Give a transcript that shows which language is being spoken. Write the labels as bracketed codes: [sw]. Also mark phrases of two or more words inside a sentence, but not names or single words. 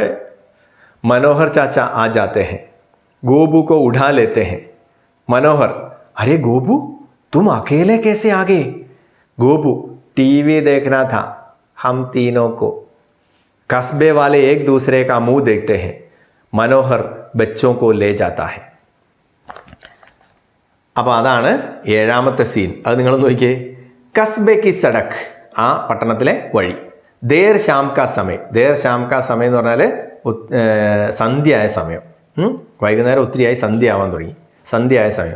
[hi] मनोहर चाचा आ जाते हैं, गोबू को उठा लेते हैं. मनोहर, अरे गोबू तुम अकेले कैसे आ गए? गोबू, टीवी देखना था हम तीनों को. कस्बे वाले एक दूसरे का मुंह देखते हैं. मनोहर बच्चों को ले जाता है. [ml] അപ്പോൾ അതാണ് ഏഴാമത്തെ സീൻ. അത് നിങ്ങൾ നോക്കിയേ. [hi] कस्बे की सड़क, [ml] ആ പട്ടണത്തിലെ വഴി. [hi] देर शाम का समय, देर शाम का समय [ml] എന്ന് പറഞ്ഞാൽ സന്ധ്യയായ സമയം. വൈകുന്നേരം ഒത്തിരിയായി, സന്ധ്യ ആവാൻ തുടങ്ങി, സന്ധ്യയായ സമയം.